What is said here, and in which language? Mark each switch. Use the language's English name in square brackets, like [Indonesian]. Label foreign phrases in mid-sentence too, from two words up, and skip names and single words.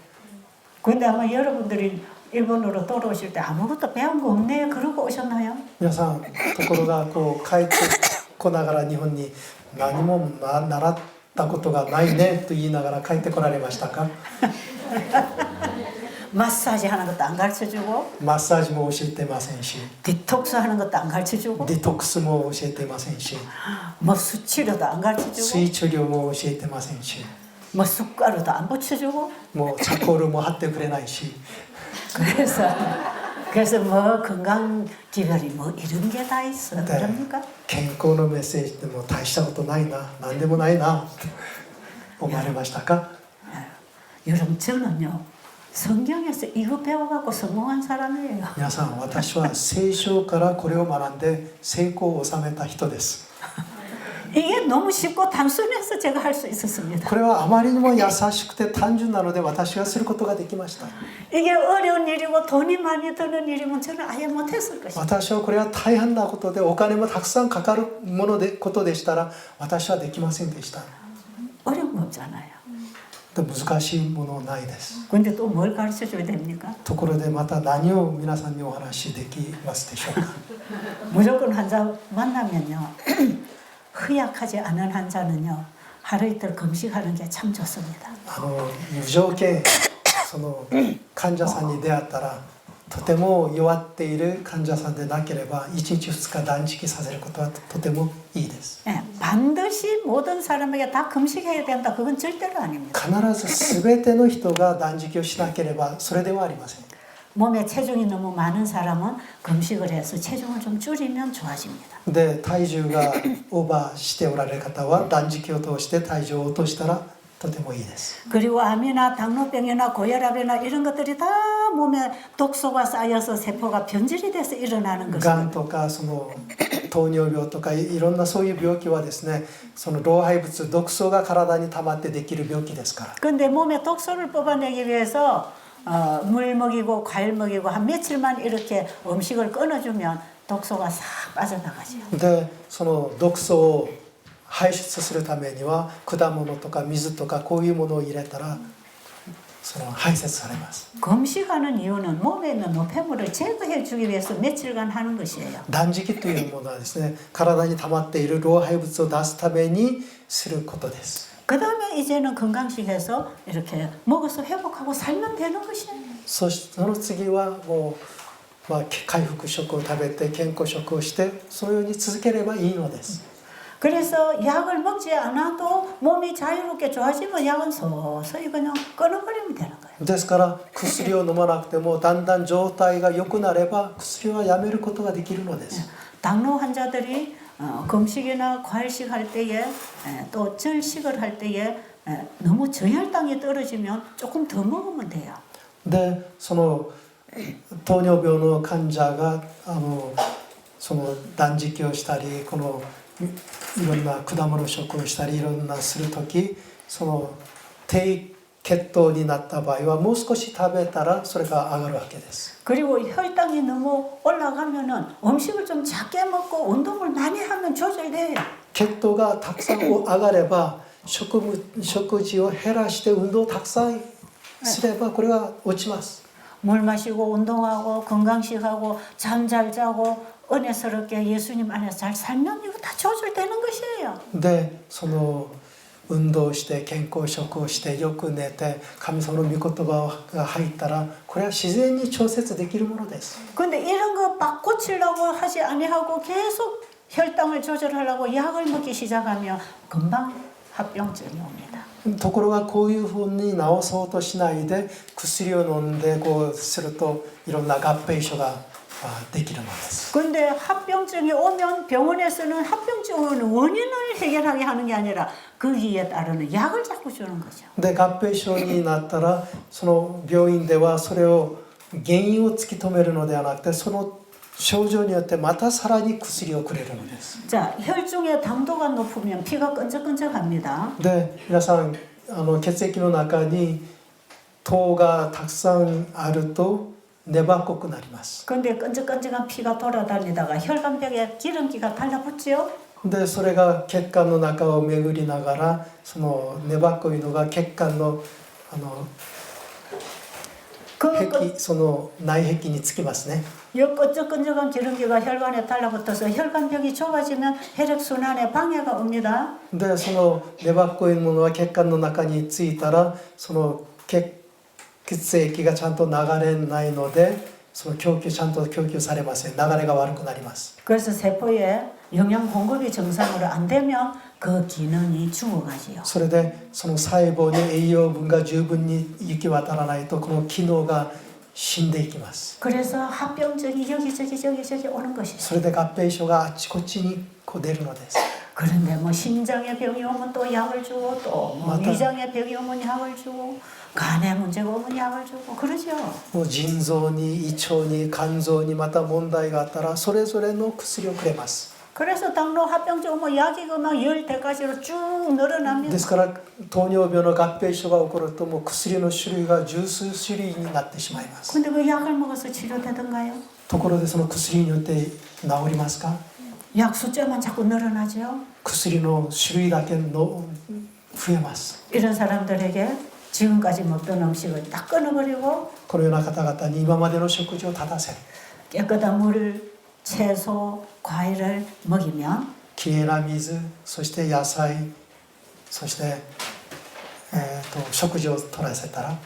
[Korean] 근데 아마 여러분들이 일본으로 돌아오실 때 아무것도 배운 거 없네 그러고 오셨나요? [Japanese] 皆さんところがこう帰ってこながら日本に何も習ったことがないねと言いながら帰ってこられましたか [Korean] 마사지 하는 것도 안 가르쳐 주고 [Japanese] マッサージも教えてませんし [Korean] 디톡스 하는 것도 안 가르쳐 주고 [Japanese] デトックスも教えてませんし [Korean] 뭐 수치료도 안 가르쳐 [Japanese] 水 [Korean] 주고 [Japanese] 治療も教えてませんし [Korean] 뭐 숟가루도 안 붙여 주고 [Japanese] もうチャコールも貼ってくれないし [Korean] 그래서 뭐 건강 기별이 뭐 이런 게 다 있어 네. 그럽니까? [Japanese] 健康のメッセージってもう大したことないな何でもないなって思われましたか [Korean] 여러분 저는요 성경에서 이거 배워갖고 성공한 사람이에요. [Japanese] 皆さん私は聖書からこれを学んで成功を収めた人です [Korean] 이게 너무 쉽고 단순해서 제가 할 수 있었습니다. [Japanese] これはあまりにも優しくて単純なので私がすることができました [Korean] 이게 어려운 일이고 돈이 많이 드는 일이면 저는 아예 못했을 것입니다. [Japanese] 私はこれは大変なことでお金もたくさんかかるものでことでしたら私はできませんでした [Korean] 어려운 거 없잖아요. [Japanese] で難しいものないです [Korean] 근데 또 뭘 가르쳐 줘야 됩니까? [Japanese] ところでまた何を皆さんにお話しできますでしょうか [Korean] 무조건 환자 만나면요 허약하지 않은 환자는요 하루 이틀 금식하는 게 참 좋습니다. [Japanese] 無条件その患者さんに出会ったらとても弱っている患者さんでなければ1日2日断食させることはとてもいいです [Korean] 네, 반드시 모든 사람에게 다 금식해야 된다. 그건 절대로 아닙니다. [Japanese] 必ず全ての人が断食をしなければそれではありません [Korean] 몸에 체중이 너무 많은 사람은 금식을 해서 체중을 좀 줄이면 좋아집니다. [Japanese] で体重がオーバーしておられる方は断食を通して体重を落としたらとてもいいです [Korean] 그리고 암이나 당뇨병이나 고혈압이나 이런 것들이 다 몸에 독소가 쌓여서 세포가 변질이 돼서 일어나는 [Japanese] がん [Korean] 것입니다. [Japanese] とかその糖尿病とかいろんなそういう病気はですねその老廃物毒素が体に溜まってできる病気ですから [Korean] 근데 몸에 독소를 뽑아내기 위해서 물 먹이고 과일 먹이고 한 며칠만 이렇게 음식을 끊어주면 독소가 싹 빠져나가죠. [Japanese] でその毒素を排出するためには果物とか水とかこういうものを入れたらその排泄されます [Korean] 금식하는 이유는 몸에 있는 노폐물을 제거해 주기 위해서 며칠간 하는 것이에요. [Japanese] 断食というものはですね体に溜まっている老廃物を出すためにすることです [Korean] 그 다음에 이제는 건강식해서 이렇게 먹어서 회복하고 살면 되는 것이에요. [Japanese] その次はもう、回復食を食べて健康食をしてそのように続ければいいのです [Korean] 그래서 약을 먹지 않아도 몸이 자유롭게 좋아지면 약은 서서히 그냥 끊어버리면 되는 거예요. [Japanese] ですから薬を飲まなくてもだんだん状態が良くなれば薬はやめることができるのです。 [Korean] 당뇨 환자들이 금식이나 과일식 할 때에 또 절식을 할 때에 너무 저혈당이 떨어지면 조금 더 먹으면 돼요. [Japanese] でその糖尿病の患者がその断食をしたりこのいろんな果物食をしたりいろんなする時その低血糖になった場合はもう少し食べたらそれが上がるわけです。 [Korean] 그리고 혈당이 너무 올라가면은 음식을 좀 작게 먹고 운동을 많이 하면 조절돼요. [Japanese] 血糖がたくさん上がれば食事を減らして運動をたくさんすればこれは落ちます。 [Korean] 물 마시고 운동하고 건강식하고 잠 잘 자고 은혜스럽게 예수님 안에서 잘 살면 이거 다 조절되는 것이에요. [Japanese] でその運動して健康食をしてよく寝て神様の御言葉が入ったらこれは自然に調節できるものです。 [Korean] 근데 이런 거 막 고치려고 하지 아니하고 계속 혈당을 조절하려고 약을 먹기 시작하면 금방 합병증이 옵니다. [Japanese] ところがこういうふうに治そうとしないで薬を飲んでこうするといろんな合併症ができるのです。 [Korean] 근데 합병증이 오면 병원에서는 합병증의 원인을 해결하게 하는 게 아니라 거기에 따르는 약을 자꾸 주는 거죠. [Japanese] で合併症になったらその病院ではそれを原因を突き止めるのではなくてその症状によってまたさらに薬をくれるのです。 [Korean] 자, 혈중의 당도가 높으면 피가 끈적끈적합니다. [Japanese] で皆さん血液の中に糖がたくさんあると粘っこくなります。 [Korean] 근데 끈적끈적한 피가 돌아다니다가 혈관벽에 기름기가 달라붙지요. [Japanese] でそれが血管の中を巡りながらその粘っこいのが血管のその内壁につきますね。 [Korean] 이 끈적끈적한 기름기가 혈관에 달라붙어서 혈관벽이 좁아지면 혈액순환에 방해가 옵니다. [Japanese] でその粘っこいものは血管の中についたらその血液がちゃんと流れないのでそのちゃんと供給されません。流れが悪くなります。 [Korean] 그래서 세포에 영양 공급이 정상으로 안 되면 그 기능이 죽어가지요. [Japanese] それでその細胞に栄養分が十分に行き渡らないとこの機能が死んでいきます。 [Korean] 그래서 합병증이 여기저기 오는 것이죠. [Japanese] それで合併症があっちこっちにこう出るのです。 [Korean] 그런데 뭐 심장에 병이 오면 또 약을 주고 또뭐 맞다. 위장에 병이 오면 약을 주고 간에 문제가 오면 약을 주고 그러죠. [Japanese] もう腎臓に胃腸に肝臓にまた問題があったらそれぞれの薬をくれます。 [Korean] 그래서 당뇨 합병증 오면 약이 그막 10대까지로 쭉 늘어납니다. [Japanese] ですから糖尿病の合併症が起こるともう薬の種類が十数種類になってしまいます。 [Korean] 근데 그 약을 먹어서 치료되던가요? [Japanese] ところでその薬によって治りますか？ [Korean] 약 숫자만 자꾸 늘어나죠. [Japanese] 薬の種類だけの増えます。 [Korean] 이런 사람들에게 지금까지 먹던 음식을 딱 끊어버리고 [Japanese] このような方々に今までの食事を正せ [Korean] 깨끗한 물, 채소, 과일을 먹이면 [Japanese] きれいな水そして野菜そして、食事を取らせたら